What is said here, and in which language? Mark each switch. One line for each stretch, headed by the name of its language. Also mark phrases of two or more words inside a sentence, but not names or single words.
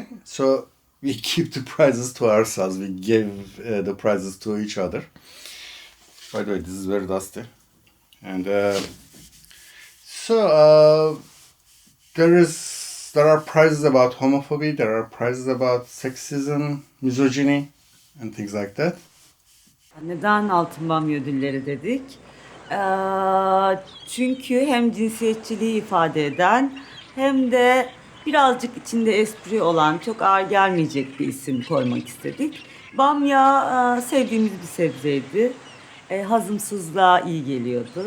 English: So we keep the prizes to ourselves. We give the prizes to each other. By the way, this is very dusty. And there is there are prizes about homophobia, there are prizes about sexism, misogyny, and things like that.
Turkish: Neden Altın Bamya ödülleri dedik? Çünkü hem cinsiyetçiliği ifade eden hem de birazcık içinde espri olan, çok ağır gelmeyecek bir isim koymak istedik. Bamya sevdiğimiz bir sebzeydi. Hazımsızlığa iyi geliyordu.